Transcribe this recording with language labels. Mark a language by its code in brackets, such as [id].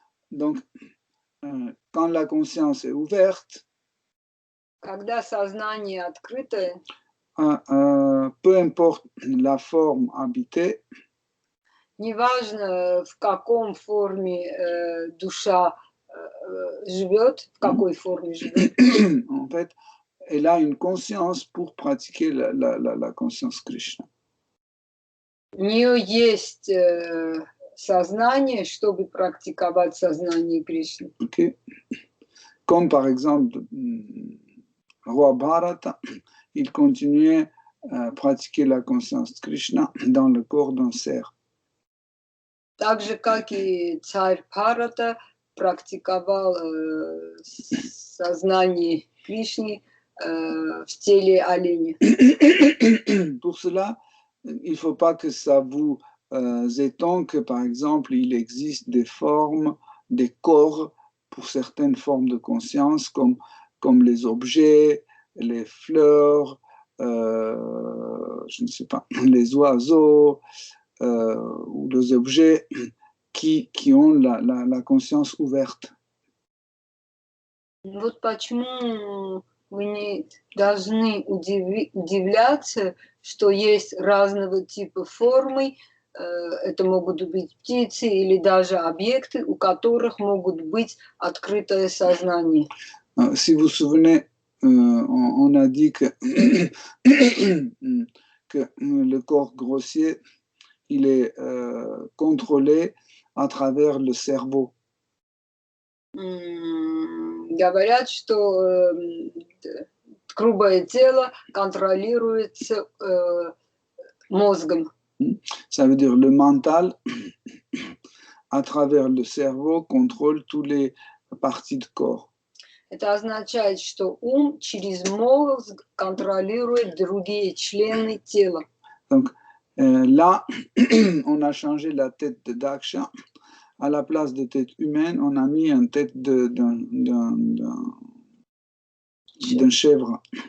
[fr] Donc, quand la conscience est ouverte, [ru] когда сознание открытое, [fr] peu importe la forme habitée, [ru] неважно в каком форме душа живет, в какой форме живет. [fr] En fait, elle a une conscience pour pratiquer la conscience Krishna. [ru] У нее есть сознание, чтобы практиковать сознание Кришны. Okay. [fr] Comme par exemple, Roi Bharata, il continuait à pratiquer la conscience Krishna dans le corps d'un cerf. [ru] Так же, как и царь Бхарата практиковал сознание Кришны в теле оленя. [fr] Pour cela, il ne faut pas que ça vous étonne que, par exemple, il existe des formes, des corps pour certaines formes de conscience, comme les objets, les fleurs, je ne sais pas, les oiseaux ou les objets qui ont la conscience ouverte. [ru] Вот почему вы не должны удивляться, что есть разного типа формы, это могут быть птицы или даже объекты, у которых могут быть открытое сознание. [fr] Si vous vous souvenez, on a dit que, que le corps grossier, il est contrôlé à travers le cerveau. [ru] Говорят, что грубое тело контролируется мозгом. [fr] Ça veut dire le mental, à travers le cerveau, contrôle toutes les parties du corps. [ru] Это означает, что ум через мозг контролирует другие члены тела. [fr] Donc là, on a changé la tête de Daksha. À la place de tête humaine, on a mis une tête d'un chèvre.